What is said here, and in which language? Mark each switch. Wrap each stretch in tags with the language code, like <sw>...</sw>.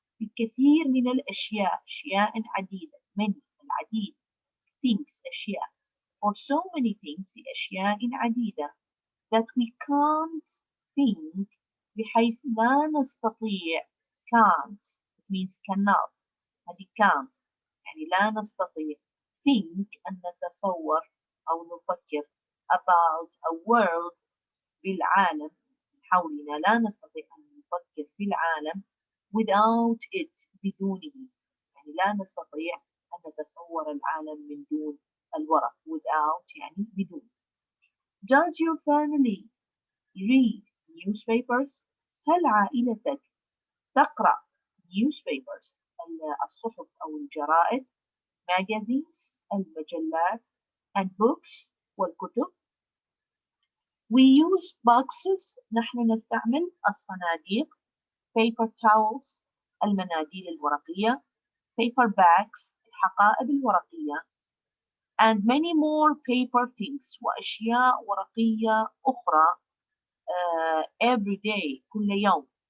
<ar>الكثير من الأشياء. أشياء عديدة.</ar> <en>Many</en> <ar>العديد.</ar> <en>Things</en> <ar>أشياء.</ar> <en>For so many things</en> <ar>أشياء عديدة</ar> <en>that we can't think</en> <ar>بحيث لا نستطيع.</ar> <en>Can't it means cannot.</en> <ar>هذه</ar> <en>can't</en> <ar>يعني لا نستطيع.</ar> <en>Think</en> <ar>أن نتصور أو نفكر</ar> <en>about a world</en> <ar>بالعالم حولنا. لا نستطيع أن نفكر في العالم</ar> <en>without it</en> <ar>بدونه. يعني لا نستطيع أن نتصور العالم من دون الورق.</ar> <en>without</en> <ar>يعني بدون.</ar> <en>Does your family read newspapers?</en> <ar>هل عائلتك تقرأ</ar> <en>newspapers</en> <ar>الصحف أو الجرائد</ar> <en>magazines</en> <ar>المجلات</ar> <en>and books</en> <ar>والكتب.</ar> <en>We use boxes</en> <ar>نحن نستعمل الصناديق</ar> <en>paper towels</en> <ar>المناديل الورقية</ar> <en>paper bags</en> <ar>الحقائب الورقية</ar> <en>and many more paper things</en> <ar>وأشياء ورقية أخرى</ar> <en>every day</en> <ar>كل يوم.</ar>